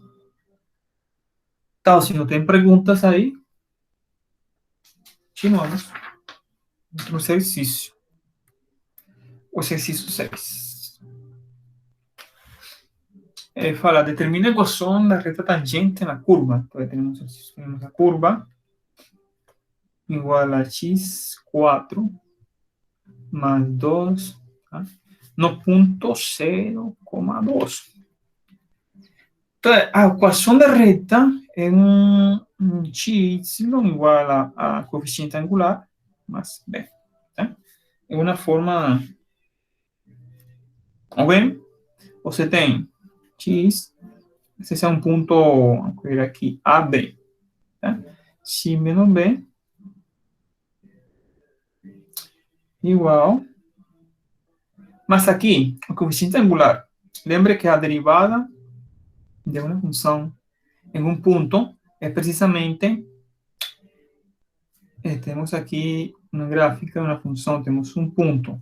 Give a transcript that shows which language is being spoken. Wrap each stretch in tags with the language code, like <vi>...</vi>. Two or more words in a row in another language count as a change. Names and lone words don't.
<pt>Então, se não tem perguntas aí, continuamos. Outro exercício. O exercício 6. Fala, determina a equação da reta tangente na curva. Então, temos a curva igual a x4</pt> <es>más 2,</es> <pt>¿ah?</pt> <es>No punto 0,2. Entonces, a ecuación de recta es un x igual a coeficiente angular más b. ¿Sí? Es una forma, o bien,</es> <pt>você tem x,</pt> <es>ese es un punto, vamos a ver aquí, AB. ¿Sí? X menos b igual,</es> <pt>mas aqui, o coeficiente angular, lembre que a derivada de uma função em um ponto é precisamente, temos aqui uma gráfica, uma função, temos um ponto.</pt>